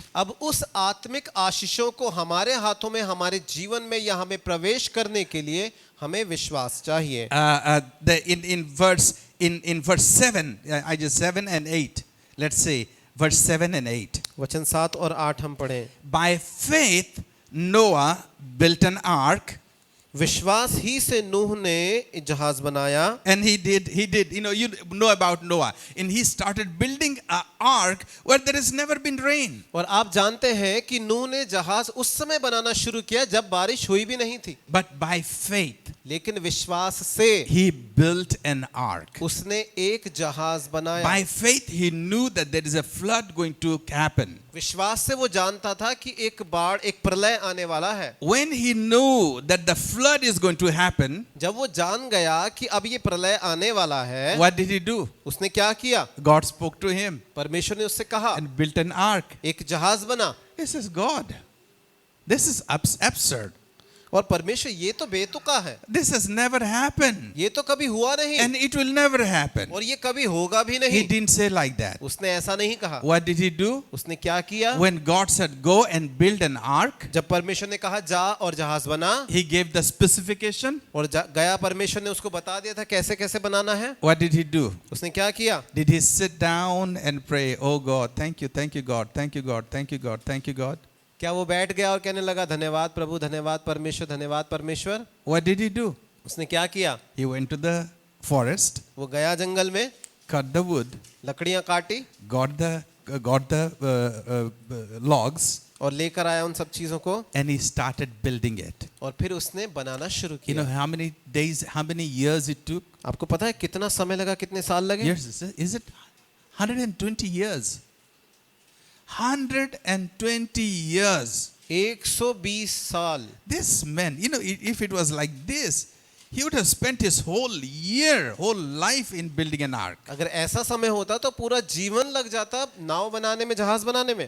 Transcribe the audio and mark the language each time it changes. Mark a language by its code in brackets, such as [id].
[hi] अब उस आत्मिक आशीषों को हमारे हाथों में, हमारे जीवन में या हमें प्रवेश करने के लिए हमें विश्वास चाहिए। [en] In verse 7, I just 7 and 8, let's say verse 7 and 8. [hi] वचन 7 और 8 हम पढ़ें। [en] By faith Noah built an ark. [hi] विश्वास ही से नूह ने जहाज बनाया। [en] And he did, you know about Noah. And he started building an ark where there has never been rain. [hi] और आप जानते हैं कि नूह ने जहाज उस समय बनाना शुरू किया जब बारिश हुई भी नहीं थी। [en] But by faith, [hi] लेकिन विश्वास से [en] he built an ark. [hi] उसने एक जहाज बनाया। [en] By faith, he knew that there is a flood going to happen. [hi] विश्वास से वो जानता था कि एक बाढ़, एक प्रलय आने वाला है। [en] When he knew that the flood is going to happen, [hi] जब वो जान गया कि अब ये प्रलय आने वाला है, [en] what did he do? [hi] उसने क्या किया? [en] God spoke to him [hi] परमेश्वर ने उससे कहा, [en] and built an ark. [hi] एक जहाज बना। [en] This is God. This is absurd. [hi] और परमेश्वर ये तो बेतुका है, [en] This has never happened. [hi] ये तो कभी हुआ नहीं [en] And it will never happen. [hi] और ये कभी होगा भी [en] He [hi] नहीं। [en] didn't say like that. [hi] उसने ऐसा नहीं कहा। [en] What did he do? [hi] उसने क्या किया? [en] When God said, go and build an ark, [hi] जब परमेश्वर ने कहा जा और जहाज बना, [en] he gave the specification. [hi] और गया परमेश्वर ने उसको बता दिया था कैसे कैसे बनाना है। [en] What did he do? [hi] उसने क्या किया? [en] Did he sit down and pray, oh God, thank you God, thank you God, thank you God, thank you God? [hi] क्या वो बैठ गया और कहने लगा धन्यवाद प्रभु, धन्यवाद परमेश्वर, धन्यवाद परमेश्वर? [en] What did he do? [hi] उसने क्या किया? [en] He went to the forest, [hi] वो गया जंगल में, [en] cut the wood, [hi] लकड़ियां काटी [en] got the logs, [hi] और लेकर आया उन सब चीजों को, [en] and he started building it. [hi] और फिर उसने बनाना शुरू [en] You know [hi] किया। [en] how many days, how many years it took? [hi] आपको पता है कितना समय लगा, कितने साल लगे? [en] Years, is it 120 years? 120 years. [hi] 120 साल। [en] This man, you know, if it was like this, he would have spent his whole year, whole life in building an ark. [hi] अगर ऐसा समय होता तो पूरा जीवन लग जाता नाव बनाने में, जहाज बनाने में।